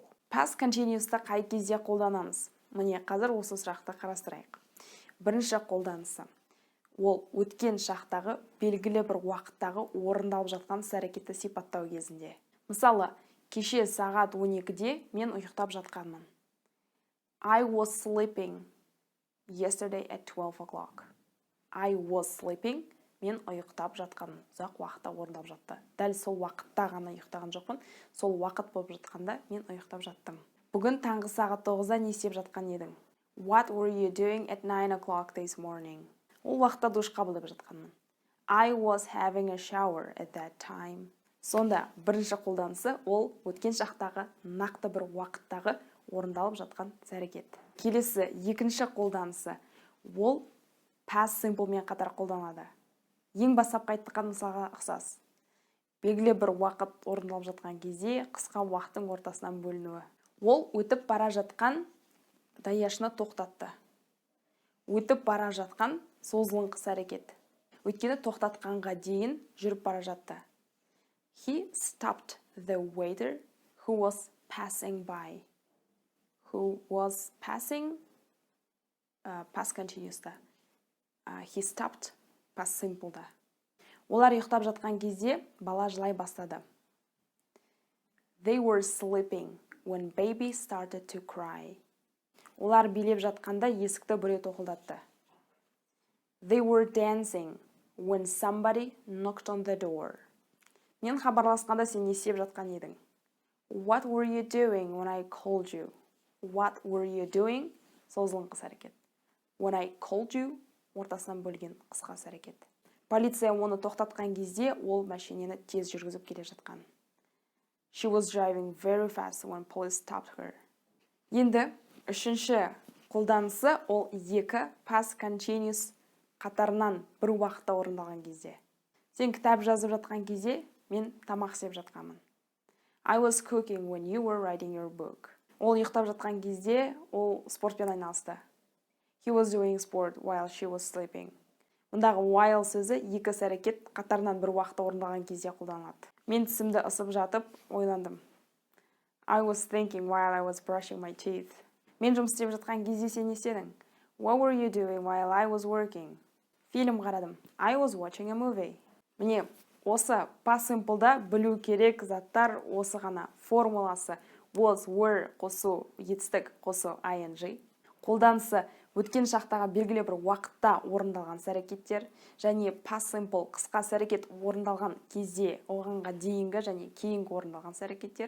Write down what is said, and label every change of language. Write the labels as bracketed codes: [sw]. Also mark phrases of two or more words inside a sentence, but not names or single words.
[en] Past continuous'ты [kk] қай кезде қолданамыз? Міне қазір осы сұрақты қарастырайық. Бірінші қолданысы ол өткен шақтағы белгілі бір уақыттағы орындалып жатқан іс-әрекетті сипаттау кезінде. Мысалы, кеше сағат 12-де мен ұйықтап жатқанмын. [en] I was sleeping yesterday at 12 o'clock. I was sleeping. [kk] Мен ұйықтап жатқанмын. Ұзақ уақытта орындалып жатты. Дәл сол уақытта ғана ұйықтаған жоқпын. Сол уақыт болып жатқанда мен ұйықтап жаттым. Бүгін таңғы сағат 9-да не істеп жатқан едің? [en] What were you doing at 9 o'clock this morning? [kk] Ол уақытта душ қабылдап жатқанмын. [en] I was having a shower at that time. [kk] Сонда бірінші қолданысы ол өткен шақтағы нақты бір уақыттағы орындалып жатқан іс-әрекет. Келесі екінші қолданысы ол [en] past simple [kk] мен қатар қолданады. Ең бастапқы айтқан мысалға ұқсас. Белгілі бір уақыт орындалып жатқан кезде қысқа уақыттың ортасынан бөлінуі. Ол өтіп бара жатқан даяшыны тоқтатты. Өтіп бара жатқан созылыңқы іс-әрекет. Өйткені тоқтатқанға дейін жүріп бара жатты. [en] He stopped the waiter who was passing by. Who was passing past continuous-та. He stopped past simple-да. [kk] Олар ұйықтап жатқан кезде бала жылай бастады. [en] They were sleeping when baby started to cry. [kk] Олар билеп жатқанда есікті біреу тоқылдатты. [en] They were dancing when somebody knocked on the door. [kk] Мен хабарласқанда сен не істеп жатқан едің? [en] What were you doing when I called you? What were you doing? [kk] Созылыңқы іс-әрекет. [en] When I called you, [kk] ортасынан бөлген қысқа іс-әрекет. Полиция оны тоқтатқан кезде ол машинені тез жүргізіп келе жатқан. [en] She was driving very fast when police stopped her. [kk] Енді үшінші қолданысы ол екі [en] past continuous [kk] қатарынан бір уақытта орындалған кезде. Сен кітап жазып жатқан кезде мен тамақ істеп жатқанмын. [en] I was cooking when you were writing your book. [kk] Ол ұйықтап жатқан кезде ол спортпен айналысты. [en] He was doing sport while she was sleeping. [kk] Мұндағы while сөзі екі іс-әрекет қатарынан бір уақытта орындалған кезде қолданылады. Мен тісімді ысып жатып ойландым. [en] I was thinking while I was brushing my teeth. [kk] Мен жұмыс істеп жатқан кезде сен не істедің? [en] What were you doing while I was working? [kk] Фильм қарадым. [en] I was watching a movie. [kk] Міне, осы [en] past simple'да [kk] білу керек заттар осы ғана. Формуласы [en] was, were [kk] қосу, етістік қосу ing. Қолданысы өткен шақтағы белгілі бір уақытта орындалған іс-әрекеттер және [en] past simple [kk] қысқа іс-әрекет орындалған кезде оғанға дейінгі және кейінгі орындалған іс-әрекеттер.